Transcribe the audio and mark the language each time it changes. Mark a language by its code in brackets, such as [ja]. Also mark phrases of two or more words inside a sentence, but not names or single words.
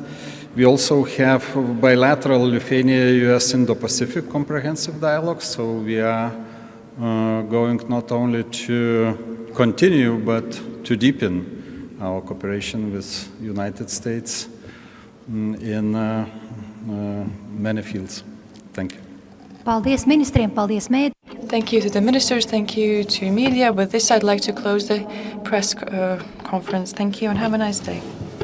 [en] We also have bilateral Lithuania-US Indo-Pacific comprehensive dialogue, so we are going not only to continue but to deepen our cooperation with United States in many fields. Thank you. [lv] Paldies ministriem, paldies mēdī. [en] Thank you to the ministers, thank you to media. With this, I'd like to close the press conference. Thank you and have a nice day.